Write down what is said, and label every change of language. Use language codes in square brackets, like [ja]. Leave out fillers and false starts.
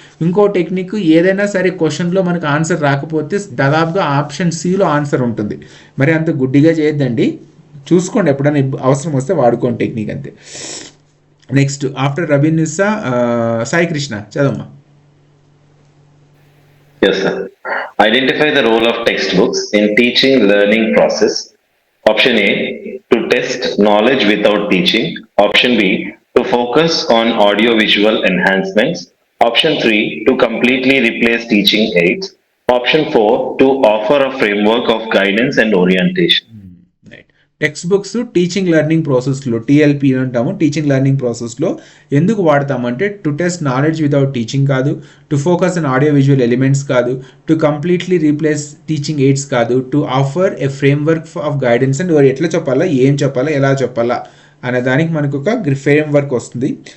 [te] ఇంకో టెక్నిక్, ఏదైనా సరే క్వశ్చన్లో మనకు ఆన్సర్ రాకపోతే దాదాపుగా ఆప్షన్ సిలో ఆన్సర్ ఉంటుంది. మరి అంత గుడ్డిగా చేయొద్దండి, చూసుకోండి, ఎప్పుడైనా అవసరం వస్తే వాడుకోండి టెక్నిక్ అంతే. Next after రబీనిసా Sai Krishna చదవమ్మా. [en] Yes, sir. Identify the role of textbooks in teaching learning process. Option A, to test knowledge without teaching. Option B, to focus on audio-visual enhancements. Option 3, to completely replace teaching aids. Option 4, to offer a framework of guidance and orientation. [te] Text books teaching learning ప్రాసెస్లో TLP అంటాము. Teaching learning ప్రాసెస్లో ఎందుకు వాడతామంటే [en] to test knowledge without teaching [te] కాదు, [en] to focus on audio visual elements [te] కాదు, [en] to completely replace teaching aids [te] కాదు, [en] to offer a framework of guidance and [te] ఎట్లా చెప్పాలా, ఏం చెప్పాలా, ఎలా చెప్పాలా అనే దానికి మనకు ఒక ఫ్రేమ్ వర్క్ వస్తుంది.